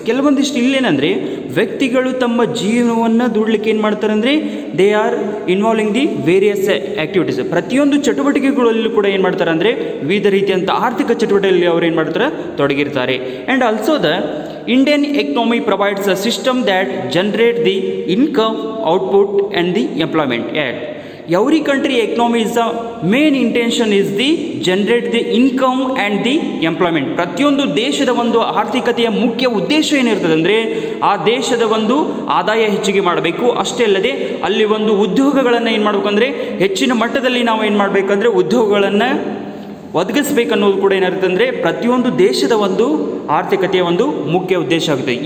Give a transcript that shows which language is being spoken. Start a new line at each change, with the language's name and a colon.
Kannada: ಕೆಲವೊಂದಿಷ್ಟು ಇಲ್ಲೇನಂದರೆ ವ್ಯಕ್ತಿಗಳು ತಮ್ಮ ಜೀವನವನ್ನು ದುಡ್ಲಿಕ್ಕೆ ಏನು ಮಾಡ್ತಾರೆ ಅಂದರೆ
English: They are involving the various activities.
Kannada: ಪ್ರತಿಯೊಂದು ಚಟುವಟಿಕೆಗಳಲ್ಲೂ ಕೂಡ ಏನು ಮಾಡ್ತಾರೆ ಅಂದರೆ ವಿವಿಧ ರೀತಿಯಂಥ ಆರ್ಥಿಕ ಚಟುವಟಿಕೆಯಲ್ಲಿ ಅವರು ಏನು ಮಾಡ್ತಾರೆ ತೊಡಗಿರ್ತಾರೆ.
English: And also the Indian economy provides a system that generate the income, output and the employment. Every country economy is the main intention is the generate the income and the employment.
Kannada: ಪ್ರತಿಯೊಂದು ದೇಶದ ಒಂದು ಆರ್ಥಿಕತೆಯ ಮುಖ್ಯ ಉದ್ದೇಶ ಏನಿರ್ತದೆ ಅಂದರೆ ಆ ದೇಶದ ಒಂದು ಆದಾಯ ಹೆಚ್ಚಿಗೆ ಮಾಡಬೇಕು. ಅಷ್ಟೇ ಅಲ್ಲದೆ ಅಲ್ಲಿ ಒಂದು ಉದ್ಯೋಗಗಳನ್ನು ಏನು ಮಾಡಬೇಕಂದ್ರೆ ಹೆಚ್ಚಿನ ಮಟ್ಟದಲ್ಲಿ ನಾವು ಏನು ಮಾಡಬೇಕಂದ್ರೆ ಉದ್ಯೋಗಗಳನ್ನು ಒದಗಿಸ್ಬೇಕನ್ನೋದು ಕೂಡ ಏನಿರುತ್ತೆ ಅಂದರೆ ಪ್ರತಿಯೊಂದು ದೇಶದ ಒಂದು ಆರ್ಥಿಕತೆಯ ಒಂದು ಮುಖ್ಯ ಉದ್ದೇಶ ಆಗುತ್ತೆ.